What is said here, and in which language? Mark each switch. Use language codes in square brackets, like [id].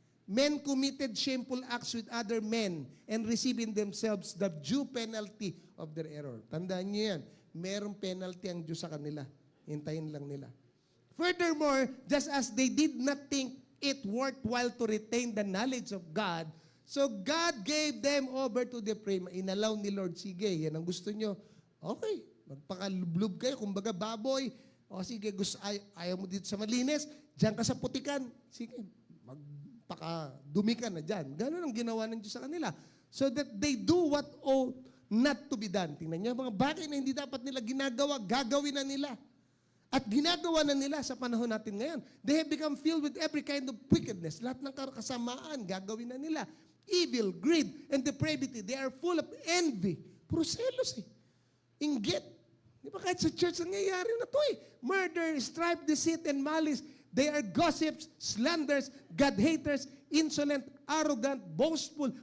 [en] Men committed shameful acts with other men and received in themselves the due penalty of their error. [tl] Tandaan niyo yan. Merong penalty ang Diyos sa kanila. Hintayin lang nila. [en] Furthermore, just as they did not think it worthwhile to retain the knowledge of God, so God gave them over to the prey. [tl] Inalaw ni Lord, sige, yan ang gusto nyo. Okay, magpakalublob kayo, kumbaga baboy. O sige, ayaw mo dito sa malinis, diyan ka sa putikan. Sige, magpakadumi ka na dyan. Ganun ang ginawa ng Diyos sa kanila. [en] So that they do what ought not to be done. [tl] Tingnan niyo, mga bagay na hindi dapat nila ginagawa, gagawin na nila. At ginagawa na nila sa panahon natin ngayon. [en] They have become filled with every kind of wickedness. [tl] Lahat ng kasamaan, gagawin na nila. [en] Evil, greed, and depravity. They are full of envy. [tl] Puro selos eh. Inggit. Di ba kahit sa church nangyayari na to eh. [en] Murder, strife, deceit, and malice. They are gossips, slanders, God-haters, insolent, arrogant, boastful.